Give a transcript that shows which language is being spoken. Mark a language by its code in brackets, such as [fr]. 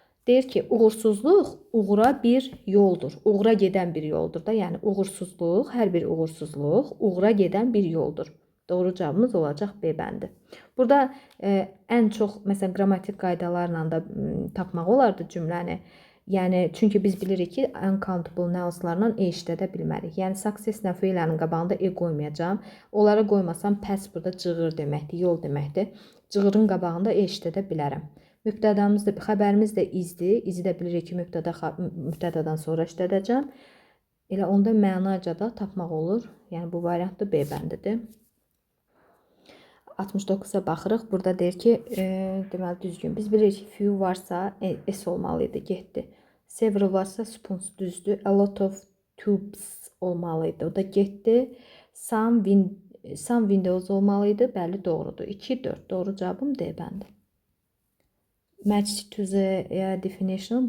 [az] Deyir ki, uğursuzluq uğura bir yoldur. Uğura gedən bir yoldur da. Yəni, uğursuzluq, hər bir uğursuzluq uğura gedən bir yoldur. Doğru cavabımız olacaq B bəndi. Burada ən çox, məsələn, qrammatik qaydalarla da tapmaq olardı cümləni. Yəni, çünki biz bilirik ki, uncountable nounslarla işlədə bilmərik. Yəni, success-lə failənin qabağında qoymayacağım. Onlara qoymasam, pass burada cığır deməkdir, yol deməkdir. Cığırın qabağında işlədə bilərəm. Mübtədamız da, xəbərimiz də izdir. İzi də bilirik ki, mübtədadan sonra işlədəcəm. Elə onda mənaca da tapmaq olur. Yəni, bu variant da B bəndidir. 69-a baxırıq. Burada deyir ki, deməli düzgün. Biz bilirik ki, few varsa S olmalıydı, getdi. Several varsa spoons düzdür. [en] A lot of tubes [az] olmalıydı. O da getdi. [en] Some windows [az] olmalıydı. Bəli, doğrudur. 2, 4. Doğru cavabım D bəndi. [en] Match to the definition.